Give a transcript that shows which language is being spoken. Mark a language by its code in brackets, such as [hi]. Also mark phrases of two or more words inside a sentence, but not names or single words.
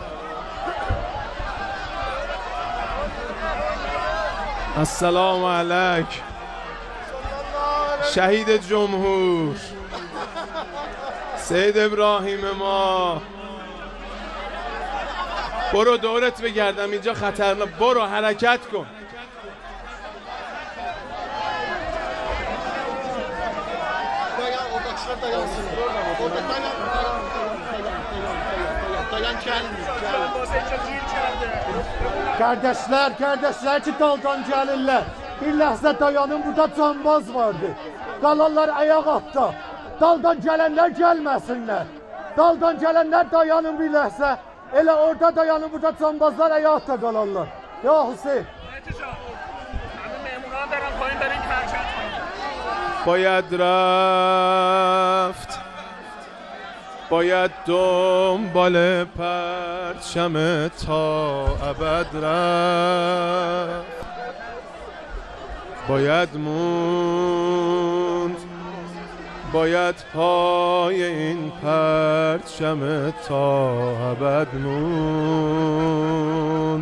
[fa] السلام علیک شهید جمهور سید ابراهیم ما. برو دورت بگردم، اینجا خطرناک. برو حرکت کن. [az] Kardeşler ki daldan gəlirlər. Bir ləhzə dayanın, burada cambaz vardı. Qalanlar ayaq atda. Daldan gələnlər gəlməsinlər. Daldan gələnlər dayanın bir ləhzə. Elə orada dayanın, burada cambazlar ayaq atda qalanlar. Ya Hüseyin. [fa] باید رفت، باید دنبال پرچم تا ابد رفت، باید موند، باید پای این پرچم تا ابد موند.